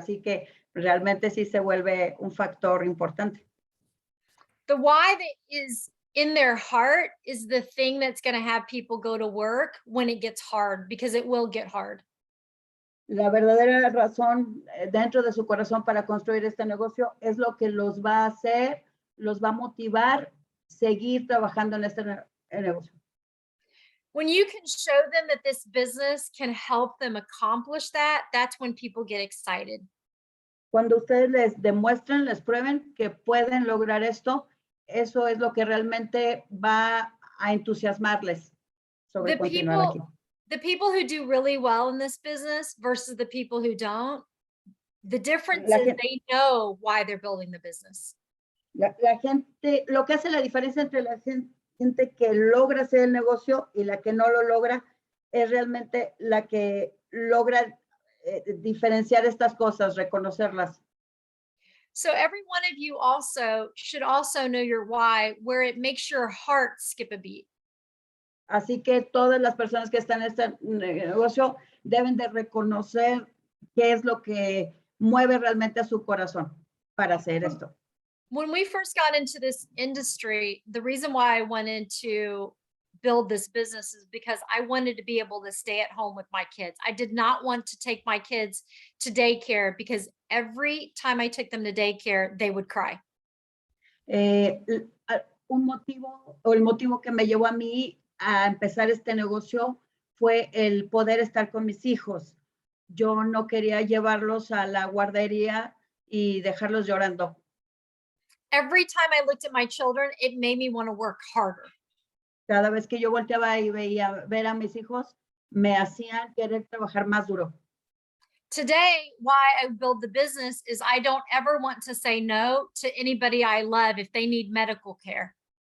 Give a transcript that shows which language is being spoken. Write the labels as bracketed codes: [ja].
[es] Así que realmente sí se vuelve un factor importante. [en] The why that is in their heart is the thing that's going to have people go to work when it gets hard, because it will get hard. [es] La verdadera razón dentro de su corazón para construir este negocio es lo que los va a hacer, los va a motivar seguir trabajando en este negocio. [en] When you can show them that this business can help them accomplish that, that's when people get excited. [es] Cuando ustedes les demuestren, les prueben que pueden lograr esto, eso es lo que realmente va a entusiasmarles sobre continuar aquí. [en] The people who do really well in this business versus the people who don't, the difference is they know why they're building the business. [es] La gente, lo que hace la diferencia entre la gente que logra hacer el negocio y la que no lo logra es realmente la que logra diferenciar estas cosas, reconocerlas. [en] So every one of you also should also know your why, where it makes your heart skip a beat. [es] Así que todas las personas que están en este negocio deben de reconocer qué es lo que mueve realmente a su corazón para hacer esto. [en] When we first got into this industry, the reason why I wanted to build this business is because I wanted to be able to stay at home with my kids. I did not want to take my kids to daycare because every time I took them to daycare, they would cry. [es] Un motivo o el motivo que me llevó a mí a empezar este negocio fue el poder estar con mis hijos. Yo no quería llevarlos a la guardería y dejarlos llorando. [en] Every time I looked at my children, it made me want to work harder. [es] Cada vez que yo volteaba y veía ver a mis hijos, me hacían querer trabajar más duro. [en] Today, why I build the business is I don't ever want to say no to anybody I love if they need medical care.